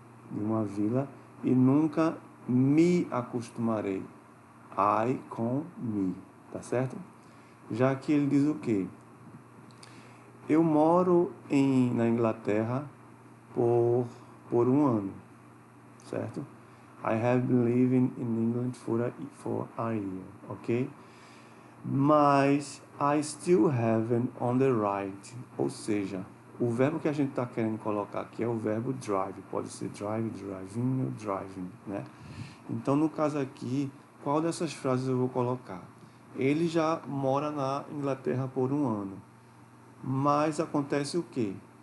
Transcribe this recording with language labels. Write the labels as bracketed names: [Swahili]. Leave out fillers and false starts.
[Portuguese] De uma vila, e nunca me acostumarei. I com me, tá certo? Já que ele diz o quê? Eu moro na Inglaterra por um ano, certo? [English] I have been living in England for a year, ok? [Portuguese] Mas [English] I still haven't on the right, [Portuguese] ou seja, o verbo que a gente está querendo colocar aqui é o verbo drive, pode ser drive, driving ou driving, né? Então, no caso aqui, qual dessas frases eu vou colocar? Ele já mora na Inglaterra por um ano, mas acontece o quê?